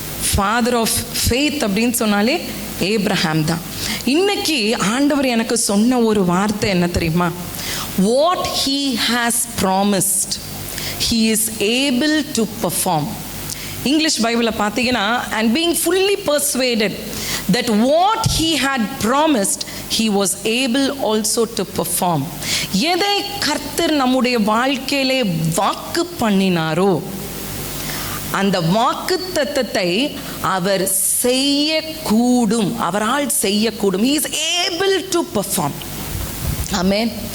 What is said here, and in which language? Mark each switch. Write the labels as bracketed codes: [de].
[en] father of faith [ta] அப்படின்னு சொன்னாலே Abraham தான். இன்னைக்கு ஆண்டவர் எனக்கு சொன்ன ஒரு வார்த்தை என்ன தெரியுமா? [en] What he has promised he is able to perform. [ta] English பைபிளில் பார்த்தீங்கன்னா [en] and being fully persuaded that what he had promised he was able also to perform. [ta] எதை கர்த்தர் நம்முடைய வாழ்க்கையிலே வாக்கு பண்ணினாரோ அந்த வாக்குத்தத்தத்தை அவர் செய்யக்கூடும், அவரால் செய்யக்கூடும். [en] He is able to perform. Amen.